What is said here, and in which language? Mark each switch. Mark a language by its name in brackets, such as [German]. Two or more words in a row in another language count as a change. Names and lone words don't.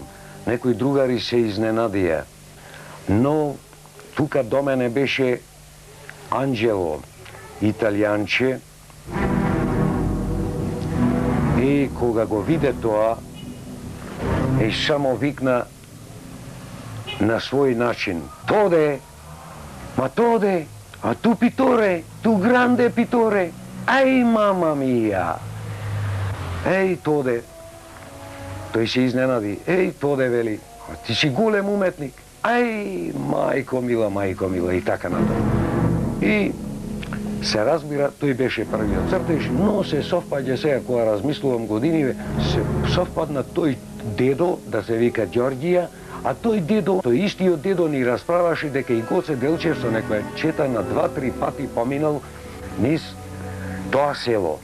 [Macedonian] Некои другари се изненадија, но тука до мене беше Анджело, италијанче, и кога го виде тоа, и само викна на свој начин: "Тоде, ma Тоде, [Italian] a tu pittore, tu grande pittore, ahi mamma mia." [Macedonian] Еј, Тоде, тој се изненади. Еј, Тоде, вели, ти си голем уметник. Ај, мајко мила, и така натаму. И се разбира, тој беше првиот цртеж, но се совпаѓа сега, кога размислувам годиниве, се совпадна тој дедо, да се вика Ѓорѓија, а тој дедо, тој истиот дедо ни расправаше дека и Гоце Делчев со некоја чета на 2-3 пати поминал низ тоа село.